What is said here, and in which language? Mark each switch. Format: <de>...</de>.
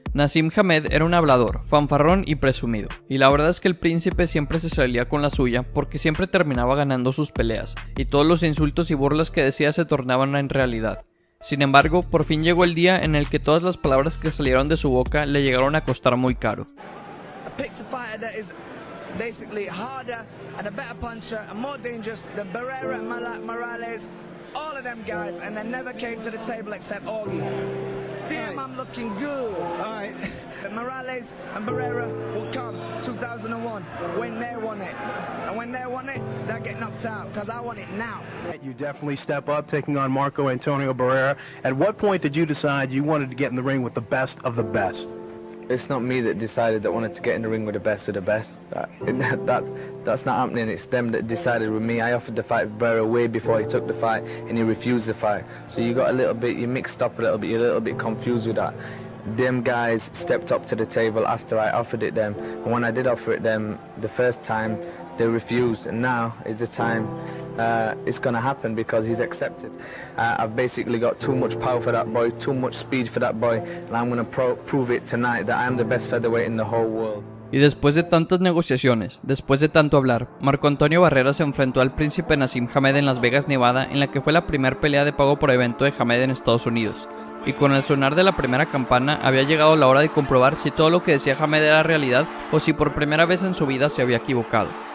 <es>Naseem Hamed era un hablador, fanfarrón y presumido, y la verdad es que el príncipe siempre se salía con la suya porque siempre terminaba ganando sus peleas, y todos los insultos y burlas que decía se tornaban en realidad. Sin embargo, por fin llegó el día en el que todas las palabras que salieron de su boca le llegaron a costar muy caro.</es> <en>Basically harder and a better puncher and more dangerous than Barrera and Morales, all of them guys, and they never came to the table except Augie. Damn, I'm looking good. All right. Morales and Barrera will come 2001 when they want it. And when they want it, they'll get knocked out because I want it now. You definitely step up taking on Marco Antonio Barrera. At what point did you decide you wanted to get in the ring with the best of the best? It's not me that decided that wanted to get in the ring with the best of the best. That's not happening. It's them that decided with me. I offered to fight Barrera way before he took the fight, and he refused the fight. So you got you mixed up a little bit. You're a little bit confused with that. Them guys stepped up to the table after I offered it them, and when I did offer it them the first time, they refused. And now is the time it's going to happen because he's accepted. I've basically got too much power for that boy, too much speed for that boy, and I'm going to prove it tonight that I'm the best featherweight in the whole world.</en> <es>Y después de tantas negociaciones, después de tanto hablar, Marco Antonio Barrera se enfrentó al príncipe Naseem Hamed en Las Vegas, Nevada, en la que fue la primera pelea de pago por evento de Hamed en Estados Unidos. Y con el sonar de la primera campana había llegado la hora de comprobar si todo lo que decía Hamed era realidad o si por primera vez en su vida se había equivocado.</es>